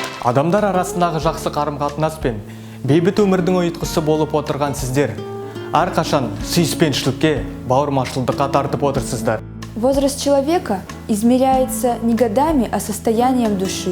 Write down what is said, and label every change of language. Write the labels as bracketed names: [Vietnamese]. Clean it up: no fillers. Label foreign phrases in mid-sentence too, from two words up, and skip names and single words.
[Kazakh] Адамдар арасындағы жақсы қарым-қатынас пен бейбіт өмірдің ұйытқысы болып отырған сіздер әрқашан сүйіспеншілікке, бауырмашылдыққа тартып отырсыздар. [Russian] Возраст человека измеряется не годами, а состоянием души.